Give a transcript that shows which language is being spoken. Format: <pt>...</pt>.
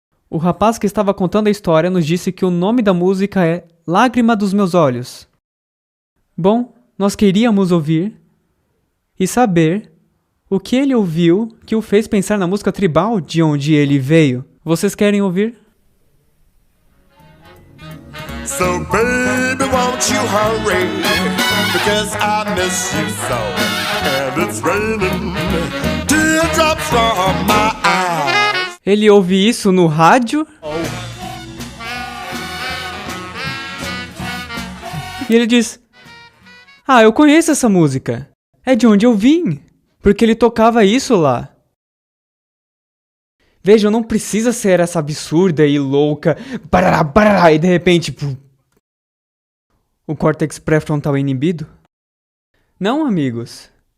<pt>O rapaz que estava contando a história nos disse que o nome da música é Lágrima dos Meus Olhos. Bom, nós queríamos ouvir e saber o que ele ouviu que o fez pensar na música tribal de onde ele veio. Vocês querem ouvir?</pt> <en>So baby, won't you hurry, because I miss you so, and it's raining teardrops from my eyes.</en> <pt>Ele ouve isso no rádio e ele diz: "Ah, eu conheço essa música. É de onde eu vim, porque ele tocava isso lá." Veja, não precisa ser essa absurda e louca, barará, barará, e de repente, o córtex pré-frontal é inibido. Não, amigos.</pt>